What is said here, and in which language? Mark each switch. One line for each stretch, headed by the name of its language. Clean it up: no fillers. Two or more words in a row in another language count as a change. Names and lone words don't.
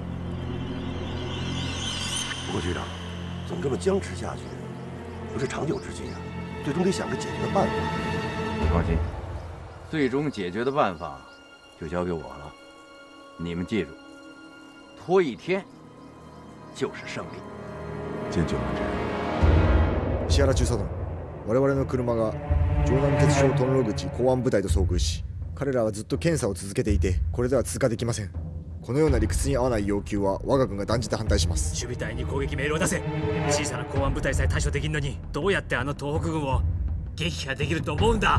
Chinese: 不过局长，总这么僵持下去，不是长久之计啊，最终得想着解决的办法。你放心，最终解决的办法就交给我了。你们记住，拖1天就是胜利。见九郎这人。
Japanese: 石原中佐殿、我々の車が城南鉄商トンロ口公安部隊と遭遇し、彼らはずっと検査を続けていて、これでは通過できません。このような理屈に合わない要求は我が軍が断じて反対します。守備隊に攻撃命令を出せ。小さな公安部隊さえ対処できんのに、どうやってあの東北軍を撃破できると思うんだ。